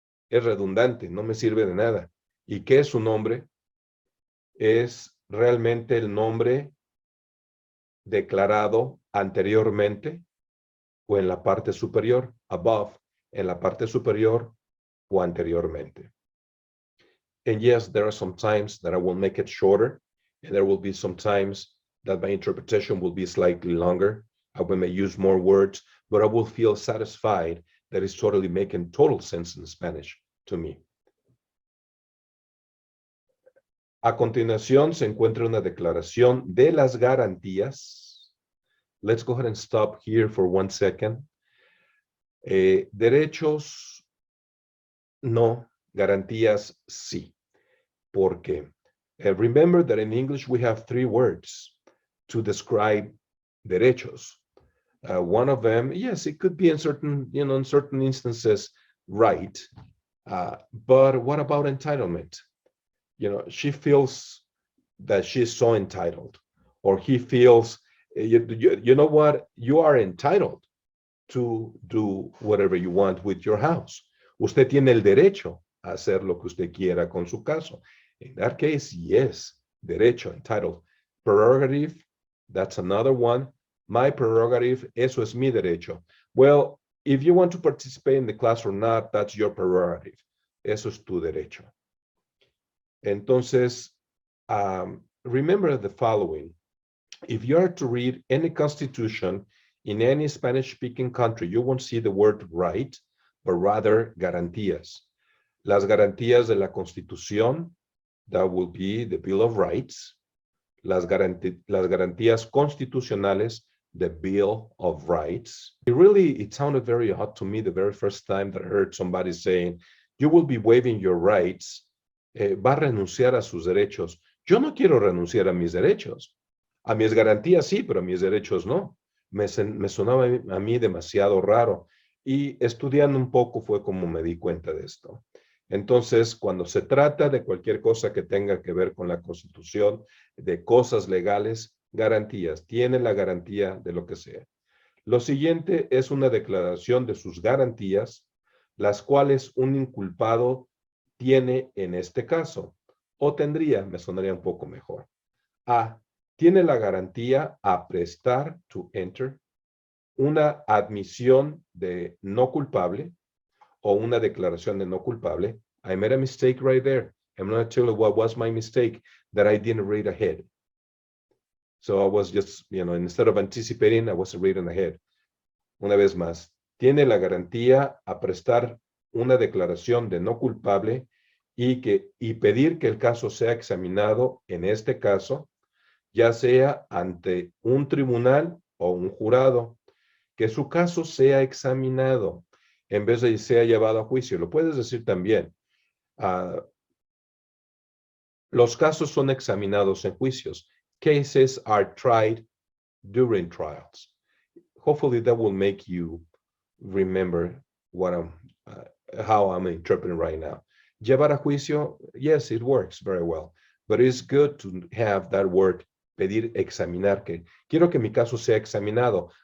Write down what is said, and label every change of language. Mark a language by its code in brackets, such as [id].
[es] Es redundante, no me sirve de nada. ¿Y qué es su nombre? Es realmente el nombre declarado anteriormente o en la parte superior, above, en la parte superior o anteriormente. [en] And yes, there are some times that I will make it shorter, and there will be some times that my interpretation will be slightly longer. I may use more words, but I will feel satisfied that it's totally making total sense in Spanish to me. [es] A continuación se encuentra una declaración de las garantías. [en] Let's go ahead and stop here for 1 second. [es] Derechos, no. Garantías, sí. ¿Por qué? [en] Remember that in English we have 3 words to describe derechos. One of them, yes, it could be in certain instances, right. But what about entitlement? She feels that she's so entitled, or he feels, you know what, you are entitled to do whatever you want with your house. [es] Usted tiene el derecho a hacer lo que usted quiera con su caso. [en] In that case, yes, derecho, entitled. Prerogative, that's another one. My prerogative, [es] eso es mi derecho. [en] Well, if you want to participate in the class or not, that's your prerogative. [es] Eso es tu derecho. Entonces, [en] remember the following. If you are to read any constitution in any Spanish-speaking country, you won't see the word right, but rather garantías. [es] Las garantías de la Constitución, [en] that will be the Bill of Rights. [es] Las garantías constitucionales, [en] the Bill of Rights. It sounded very odd to me the very first time that I heard somebody saying, you will be waiving your rights, [es] va a renunciar a sus derechos. Yo no quiero renunciar a mis derechos. A mis garantías sí, pero a mis derechos no. Me sonaba a mí demasiado raro. Y estudiando un poco fue como me di cuenta de esto. Entonces, cuando se trata de cualquier cosa que tenga que ver con la Constitución, de cosas legales, garantías, tiene la garantía de lo que sea. Lo siguiente es una declaración de sus garantías, las cuales un inculpado tiene en este caso, o tendría, me sonaría un poco mejor. A, tiene la garantía a prestar, [en] to enter, [es] una admisión de no culpable, o una declaración de no culpable. [en] I made a mistake right there. I'm going to tell you what was my mistake, that I didn't read ahead. So I was just, instead of anticipating, I was reading ahead. [es] Una vez más, tiene la garantía a prestar una declaración de no culpable y pedir que el caso sea examinado, en este caso, ya sea ante un tribunal o un jurado, que su caso sea examinado en vez de sea llevado a juicio. Lo puedes decir también. Los casos son examinados en juicios. [en] Cases are tried during trials. Hopefully that will make you remember how I'm interpreting right now. [es] Llevar a juicio, [en] yes, it works very well, but it's good to have that word, [es] pedir, examinar, que quiero que mi caso sea examinado.